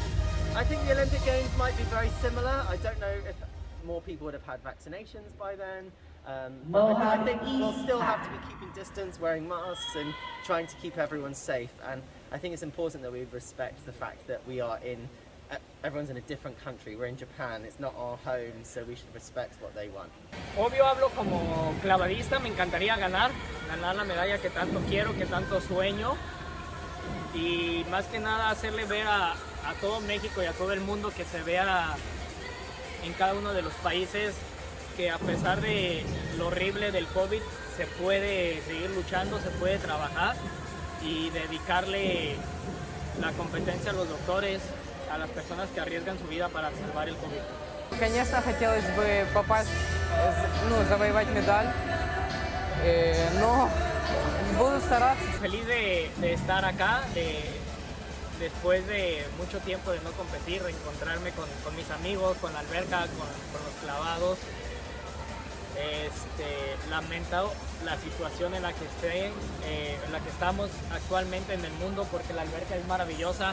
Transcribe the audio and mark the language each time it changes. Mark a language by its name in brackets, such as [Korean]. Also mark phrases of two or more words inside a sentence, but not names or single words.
[English] I think the Olympic Games might be very similar. I don't know if more people would have had vaccinations by then. But I think we'll still have to be keeping distance, wearing masks and trying to keep everyone safe. And I think it's important that we respect the fact that we are everyone's in a different country. We're in Japan, it's not our home, so we should respect what they want. [Spanish] Obvio hablo como clavadista, me encantaría ganar la medalla que tanto quiero, que tanto sueño. Y más que nada hacerle ver a todo México y a todo el mundo que se vea en cada uno de los países que a pesar de lo horrible del COVID se puede seguir luchando, se puede trabajar y dedicarle la competencia a los doctores, a las personas que arriesgan su vida para salvar el COVID. [Russian] Конечно, хотелось бы попасть, завоевать медаль, но буду стараться. [Spanish] Feliz de estar acá, después de mucho tiempo de no competir, reencontrarme con mis amigos, con la alberca, con los clavados. Lamento la situación en la que en la que estamos actualmente en el mundo, porque la alberca es maravillosa.